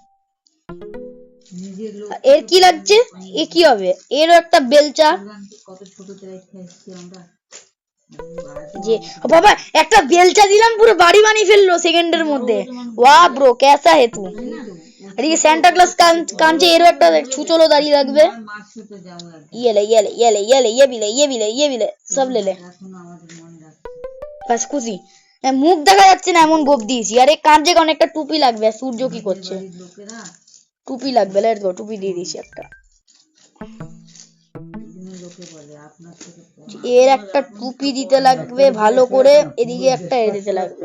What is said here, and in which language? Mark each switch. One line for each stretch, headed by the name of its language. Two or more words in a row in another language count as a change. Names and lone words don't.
Bangla: এর কি লাগছে, এ কি হবে, এরও একটা বেলচা, যে বাবা একটা বেলচা দিলাম, পুরো বাড়ি বানিয়ে ফেললো সেকেন্ডের মধ্যে।
Hindi: वाह ब्रो कैसा है तू।
Bangla: আর এই সান্টা ক্লজ কাঁদছে, এরও একটা ছুচলো দাঁড়িয়ে লাগবে।
Hindi: ये ले ये ले ये ले ये ले, ये भी ले, ये भी ले, ये भी ले, सब ले ले, बस खुशी।
Bangla: মুখ দেখা যাচ্ছে না এমন গোপ দিয়েছি। আরে কাঁধে অনেকটা টুপি লাগবে। সূর্য কি করছে? টুপি লাগবে,
English: let's go,
Bangla: টুপি দিয়ে দিয়েছি একটা। এর একটা টুপি দিতে লাগবে ভালো করে, এদিকে একটা এর দিতে লাগবে।